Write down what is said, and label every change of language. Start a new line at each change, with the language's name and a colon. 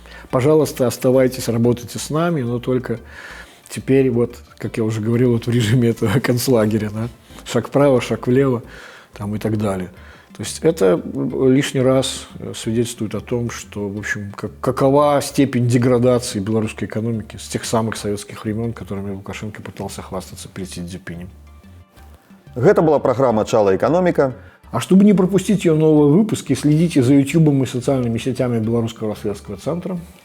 Russian: Пожалуйста, оставайтесь, работайте с нами, но только теперь, вот, как я уже говорил, вот в режиме этого концлагеря, да, шаг вправо, шаг влево там, и так далее. То есть это лишний раз свидетельствует о том, что, в общем, какова степень деградации белорусской экономики с тех самых советских времен, которыми Лукашенко пытался хвастаться перед Си Цзиньпинем.
Belarusian: Гэта была праграма «Чала эканоміка».
Russian: А чтобы не пропустить ее новые выпуски, следите за YouTube и социальными сетями Белорусского расследовательского центра.